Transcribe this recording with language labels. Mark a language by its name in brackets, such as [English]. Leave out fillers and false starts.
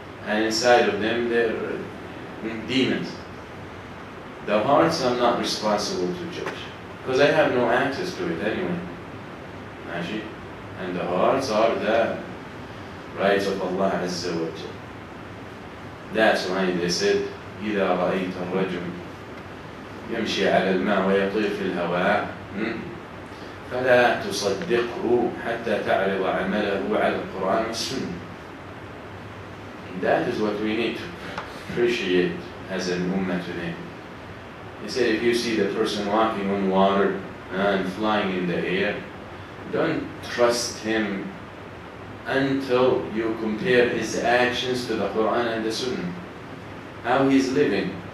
[English] And inside of them, they're demons. The hearts I'm not responsible to judge, because I have no access to it anyway. And the hearts are the rights of Allah Azza wa Jal. That's why they said, [Arabic] إِذَا رَأَيْتَ الرَّجُلُ يَمْشِي عَلَى الْمَاءِ وَيَطِيرُ فِي الْهَوَاءِ فَلَا تُصَدِّقْهُ حَتَّى تَعْرِضَ عَمَلَهُ عَلَى الْقُرْآنِ وَالسُّنَّةِ. [English] That is what we need to appreciate as an ummah today. They said if you see the person walking on water and flying in the air, don't trust him until you compare his actions to the Quran and the Sunnah. How he's living.